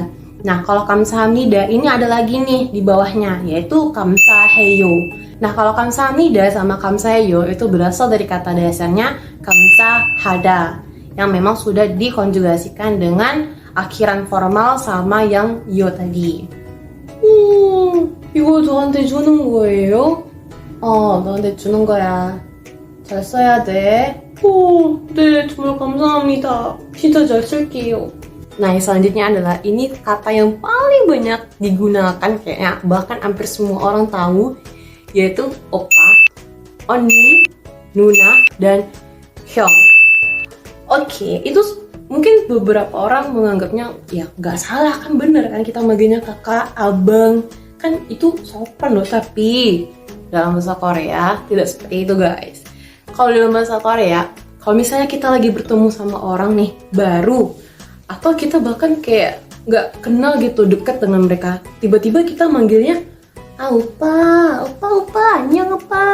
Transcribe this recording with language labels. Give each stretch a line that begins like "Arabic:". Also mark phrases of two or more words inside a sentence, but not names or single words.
Indonesian: Nah, kalau kamsahamnida ini ada lagi nih di bawahnya, yaitu kamsaheyo. Nah, kalau kamsahamnida sama kamsaheyo itu berasal dari kata dasarnya kamsahada, yang memang sudah dikonjugasikan dengan akhiran formal sama yang yo tadi.
Korean: 이거 저한테 주는 거예요? 너한테 주는 거야. 잘 써야 돼. 네, 정말 감사합니다. 진짜 잘 쓸게요.
Indonesian: Nah, yang selanjutnya adalah ini kata yang paling banyak digunakan kayaknya, bahkan hampir semua orang tahu, yaitu
Korean: 오빠, 언니, 누나,
Indonesian: dan 형. Oke, itu mungkin beberapa orang menganggapnya ya nggak salah kan, bener kan kita manggilnya kakak, abang, kan itu sopan loh. Tapi dalam bahasa Korea tidak seperti itu guys. Kalau dalam bahasa Korea, kalau misalnya kita lagi bertemu sama orang nih baru, atau kita bahkan kayak nggak kenal gitu, dekat dengan mereka, tiba-tiba kita manggilnya opa,
Korean: 안녕 오빠.